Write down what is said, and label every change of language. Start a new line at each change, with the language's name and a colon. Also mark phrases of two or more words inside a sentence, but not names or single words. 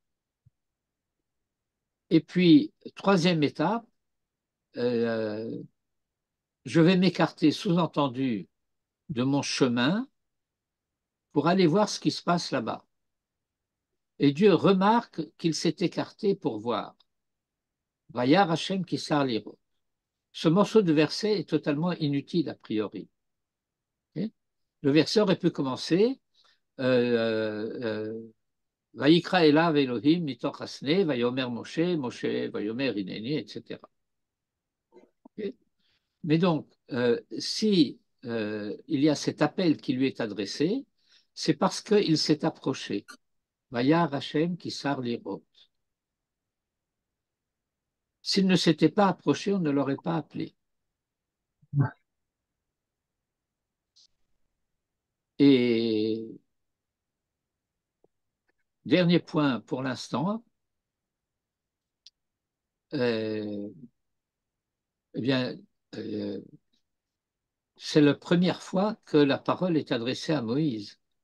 French: Et puis, troisième étape, euh, je vais m'écarter, sous-entendu, de mon chemin pour aller voir ce qui se passe là-bas. Et Dieu remarque qu'il s'est écarté pour voir.
Hebrew: וירא השם כי סר לראות.
French: Ce morceau de verset est totalement inutile a priori. Okay. Le verset aurait pu commencer
Hebrew: ויקרא אליו אלהים מתוך הסנה, ויאמר משה, משה ויאמר הנני,
French: etc. Okay. Mais donc, si il y a cet appel qui lui est adressé, c'est parce qu'il s'est approché.
Hebrew: וירא השם כי סר לראות.
French: S'il ne s'était pas approché, on ne l'aurait pas appelé. Et dernier point pour l'instant, eh bien, c'est la première fois que la parole est adressée à Moïse.